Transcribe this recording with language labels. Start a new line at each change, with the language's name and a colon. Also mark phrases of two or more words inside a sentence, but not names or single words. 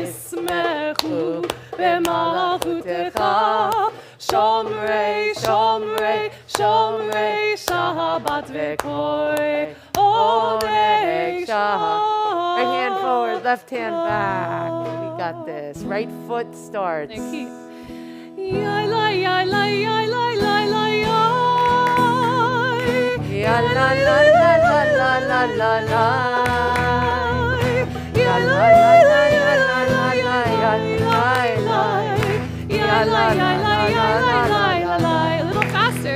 Hebrew: ישמחו שומרי, שומרי, שומרי, שבת וקוי, עונג
English: Right hand Shah. forward, left hand back. We got this. Right foot starts. And keep. Yai la yai la yai la la la yai. Ya la la la la la la la la. Ya la la la la la la la ya la. Ya la la la la la la la. A little faster.